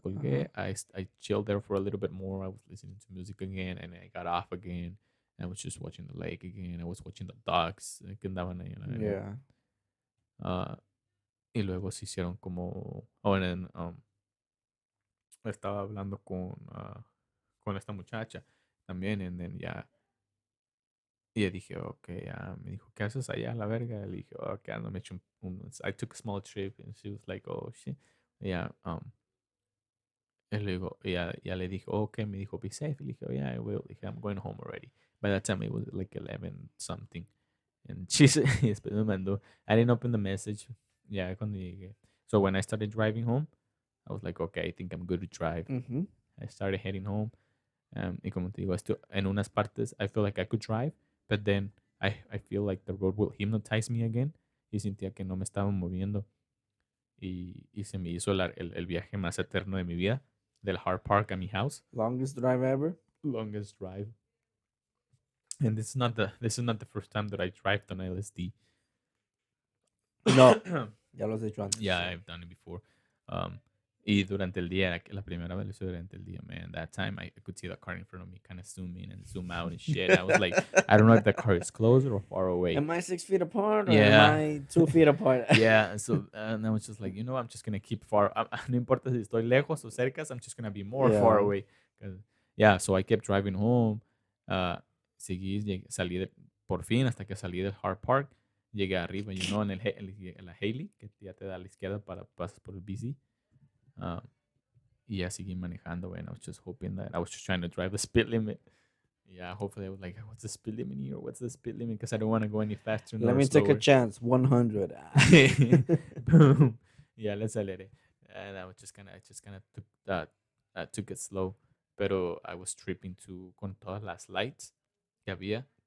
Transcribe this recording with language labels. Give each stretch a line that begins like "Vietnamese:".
Spanish: colgué,
English: I chilled there for a little bit more. I was listening to music again, and I got off again. I was just watching the lake again. I was watching the dogs
Spanish: que andaban ahí en la arena.
English: Yeah.
Spanish: Y luego se hicieron como.
English: Oh, and then,
Spanish: estaba hablando con esta muchacha también, and then ya. Y ya dije, ok, me dijo, ¿qué haces allá a la verga? Le dije, oh, que ando, me eché
English: I took a small trip, and she was like, oh, shit.
Spanish: Yeah, y luego, ya le dije, oh, okay, me dijo,
English: be safe.
Spanish: Le dije,
English: oh, yeah, I will. Le dije, I'm going home already. By that time, it was like 11 something. And she said,
Spanish: y después me mandó,
English: I didn't open the message, Yeah,
Spanish: cuando llegué.
English: So when I started driving home, I was like, okay, I think I'm good to drive. Mm-hmm. I started heading home.
Spanish: Y como te digo, esto, en unas partes
English: I feel like I could drive, but then I feel like the road will hypnotize me again.
Spanish: Y sentía que no me estaba moviendo. Y se me hizo el viaje más eterno de mi vida, del Hard Park a mi house.
English: Longest drive ever. Longest drive. And this is not the first time that I drive on LSD.
Spanish: No, ya lo has hecho antes.
English: Yeah, So. I've done it before.
Spanish: Um, y durante el día, la primera vez lo hice durante el día, man.
English: That time I could see the car in front of me kind of zoom in and zoom out and shit. I was like, I don't know if the car is closer or far away. Am I 6 feet apart or am Yeah. I 2 feet apart? Yeah, so and I was just like, I'm just gonna keep far.
Spanish: No importa si estoy lejos o cerca,
English: I'm just gonna be more far Yeah. away. 'Cause- Yeah, so I kept driving home.
Spanish: Uh, salí por fin hasta que salí del Hard Park. Llegué arriba, en la Haley, que ya te da a la izquierda para pasas por el BC. Uh, y ya seguí manejando,
English: and I was just hoping that I was just trying to drive the speed limit. Yeah, hopefully I was like, what's the speed limit here? What's the speed limit? Because I don't want to go any faster Let nor me take a slower. chance. 100. Boom. Yeah, let's let it. And I just kind of took it slow.
Spanish: Pero
English: I was tripping
Spanish: con todas las lights que había.